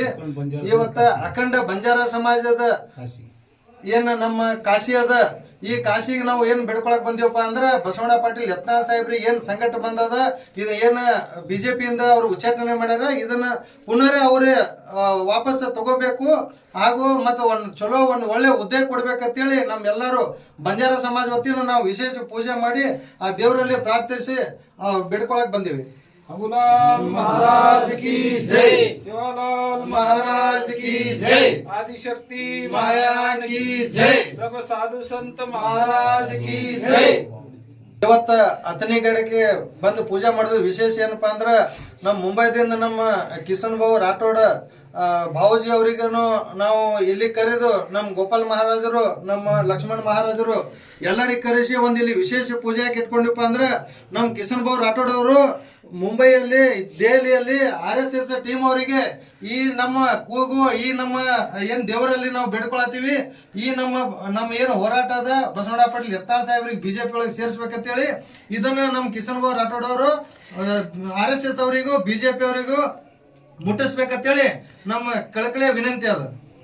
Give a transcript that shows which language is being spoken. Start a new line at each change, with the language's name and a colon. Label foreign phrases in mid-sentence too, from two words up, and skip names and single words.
Kannada: ಇವತ್ತ ಅಖಂಡ ಬಂಜಾರ ಸಮಾಜದ ಏನ್ ನಮ್ಮ ಕಾಶಿ ಅದ, ಈ ಕಾಶಿಗೆ ನಾವು ಏನ್ ಬೆಡ್ಕೊಳಕ್ ಬಂದೀವಪ್ಪ ಅಂದ್ರೆ ಬಸವಣ್ಣ ಪಾಟೀಲ್ ಯತ್ನಾಳ್ ಸಾಹೇಬ್ರಿಗೆ ಏನ್ ಸಂಕಟ ಬಂದದ, ಇದು ಏನ್ ಬಿಜೆಪಿಯಿಂದ ಅವ್ರು ಉಚ್ಚಾಟನೆ ಮಾಡ್ಯಾರ, ಇದನ್ನ ಪುನರ್ ಅವ್ರೆ ವಾಪಸ್ ತಗೋಬೇಕು ಹಾಗೂ ಮತ್ತು ಒಂದು ಒಳ್ಳೆ ಹುದ್ದೆ ಕೊಡ್ಬೇಕಂತೇಳಿ ನಮ್ಮೆಲ್ಲರೂ ಬಂಜಾರ ಸಮಾಜ ವತಿಯಿಂದ ನಾವು ವಿಶೇಷ ಪೂಜೆ ಮಾಡಿ ಆ ದೇವರಲ್ಲಿ ಪ್ರಾರ್ಥಿಸಿ ಬೆಡ್ಕೊಳಕ್ ಬಂದೀವಿ.
Hindi: हमुलाल महाराज की जय। शिवालाल महाराज की जय। आदिशक्ति माया की जय। सब साधु संत महाराज की जय।
Kannada: ಇವತ್ತ ಅತನಿಗಡಕ್ಕೆ ಬಂದು ಪೂಜೆ ಮಾಡೋದು ವಿಶೇಷ ಏನಪ್ಪಾ ಅಂದ್ರೆ ನಮ್ಮ ಮುಂಬೈದಿಂದ ನಮ್ಮ ಕಿಸನ್ ಬಾಬು ರಾಠೋಡ್ ಭಾವಜಿ ಅವರಿಗೂ ನಾವು ಇಲ್ಲಿ ಕರೆದು ನಮ್ಮ ಗೋಪಾಲ್ ಮಹಾರಾಜರು, ನಮ್ಮ ಲಕ್ಷ್ಮಣ್ ಮಹಾರಾಜರು ಎಲ್ಲರಿಗೆ ಕರೆಸಿ ಒಂದು ಇಲ್ಲಿ ವಿಶೇಷ ಪೂಜೆ ಯಾಕೆ ಇಟ್ಕೊಂಡಿಪ್ಪ ಅಂದ್ರೆ ನಮ್ಮ ಕಿಸನ್ ಬಾಬು ರಾಠೋಡ್ ಅವರು ಮುಂಬೈಯಲ್ಲಿ ದೆಹಲಿಯಲ್ಲಿ RSS ಟೀಮ್ ಅವರಿಗೆ ಈ ನಮ್ಮ ಕೂಗು, ಈ ನಮ್ಮ ಏನು ದೇವರಲ್ಲಿ ನಾವು ಬೇಡ್ಕೊಳತ್ತೀವಿ, ಈ ನಮ್ಮ ಏನು ಹೋರಾಟ ಅದ ಬಸವಣ್ಣ ಪಾಟೀಲ್ ಯತ್ನಾಳ್ ಸಾಹೇಬ್ರಿಗೆ ಬಿಜೆಪಿ ಒಳಗೆ ಸೇರಿಸ್ಬೇಕಂತೇಳಿ ಇದನ್ನ ನಮ್ಮ ಕಿಸನ್ ಬಾಬು ರಾಠೋಡ್ ಅವರು RSS ಅವರಿಗೂ ಬಿಜೆಪಿ ಅವರಿಗೂ ಮುಟ್ಟಿಸ್ಬೇಕಂತೇಳಿ ನಮ್ಮ ಕಳಕಳಿಯ ವಿನಂತಿ ಅದ.